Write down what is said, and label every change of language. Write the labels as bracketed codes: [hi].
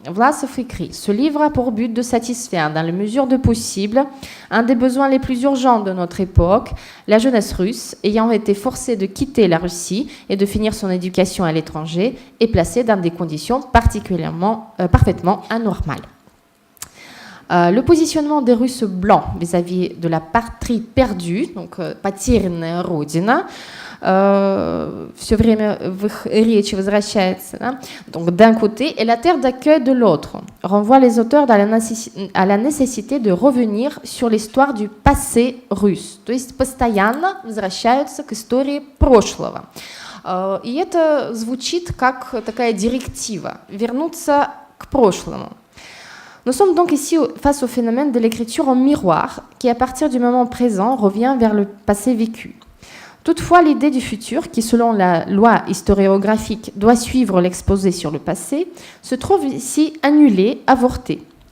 [fr] Vlasov écrit « Ce livre a pour but de satisfaire, dans la mesure de possible, un des besoins les plus urgents de notre époque, la jeunesse russe, ayant été forcée de quitter la Russie et de finir son éducation à l'étranger, est placée dans des conditions parfaitement anormales. » Le positionnement des Russes blancs vis-à-vis de la patrie perdue, donc [ru] «потерянная родина», все время в их речи возвращается, да? [fr] Donc d'un côté, et la terre d'accueil de l'autre, renvoie les auteurs à la nécessité de revenir sur l'histoire du passé russe, [ru] то есть постоянно возвращаются к истории прошлого. И это звучит как такая директива, вернуться к прошлому. [fr] Nous sommes donc ici face au phénomène de l'écriture en miroir, qui à partir du moment présent revient vers le passé vécu. Toutefois, l'idée du futur, qui selon la loi historiographique doit suivre l'exposé sur le passé, se trouve ici annulée, avortée.